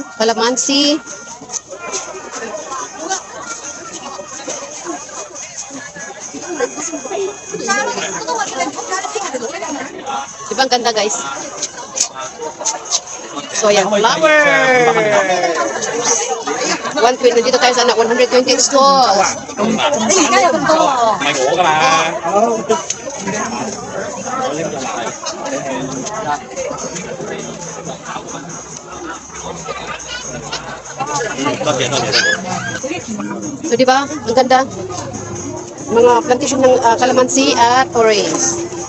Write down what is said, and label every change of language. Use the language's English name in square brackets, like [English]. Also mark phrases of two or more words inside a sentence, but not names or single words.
[Filipino] kalamansi. Diba ang ganda guys? So yan, flower! 120, dito tayo sana, 120 stalls. [Cantonese] 咪我㗎嘛。多謝多謝多謝。 [Filipino] So di ba? Ang ganda. Mga plantation ng kalamansi at orange.